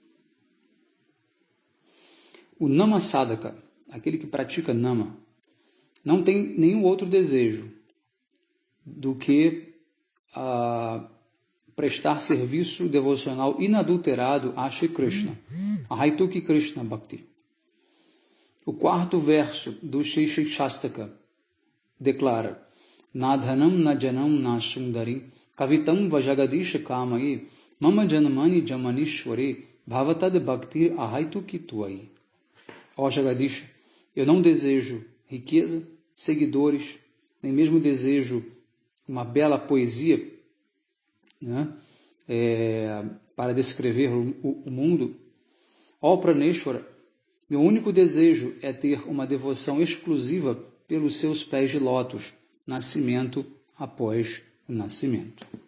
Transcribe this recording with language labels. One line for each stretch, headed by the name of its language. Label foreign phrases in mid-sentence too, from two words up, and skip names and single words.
Portuguese: O Nama Sadhaka, aquele que pratica Nama, não tem nenhum outro desejo do que prestar serviço devocional inadulterado a Shri Krishna, a
Sanskrit: हैतुकी कृष्ण भक्ति.
Portuguese: O quarto verso do Shri Shastaka declara:
Sanskrit: न धनं न जनं न सुन्दरीं कवितां वा जगदीश कामये मम जन्मनि जन्मनीश्वरे भवताद् भक्तिरहैतुकी त्वयि.
Portuguese: Ó Jagadisha, eu não desejo riqueza, seguidores, nem mesmo desejo uma bela poesia, né, para descrever o mundo. Ó Praneshwara, meu único desejo é ter uma devoção exclusiva pelos seus pés de lótus, nascimento após o nascimento.